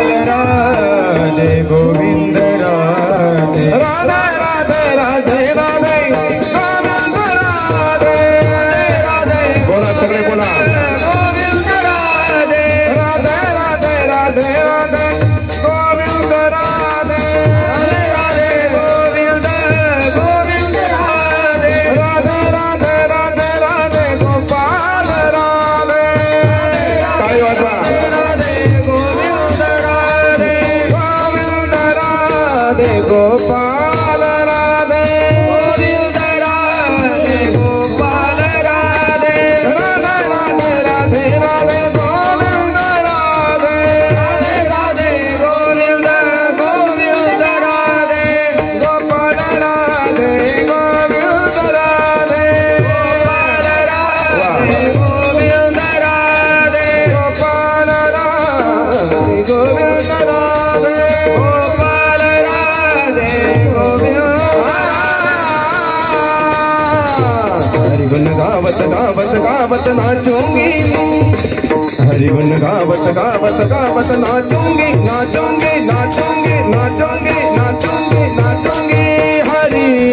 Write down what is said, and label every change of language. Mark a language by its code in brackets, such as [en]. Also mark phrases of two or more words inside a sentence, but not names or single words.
[mr] राधे गोविंद राधे राधे राधे राधे राधे गोविंद राधे राधे बोला सगळे बोला गोविंद राधे राधे राधे राधे राधे गोविंद राधे राधे गोविंद गोविंद राधे राधे राधे राधे राधे गोपाल राधे टाळी वाजवा राधे गोविंद राधे गोविंद राधे गोपाल राधे गोविंद राधे गोपाल राधे राधे राधे राधे राधे गोविंद राधे राधे राधे गोविंद गोविंद राधे गोपाल राधे गोविंद राधे गोपाल राधे गोविंद राधे गोपाल राधे गोविंद राधे गोपाल राधे गोविंद [hi] हरि गुण गावत गावत गावत नाचूंगी हरि गुण गावत गावत गावत नाचूंगी नाचूंगी नाचूंगी नाचूंगी नाचूंगी नाचूंगी हरि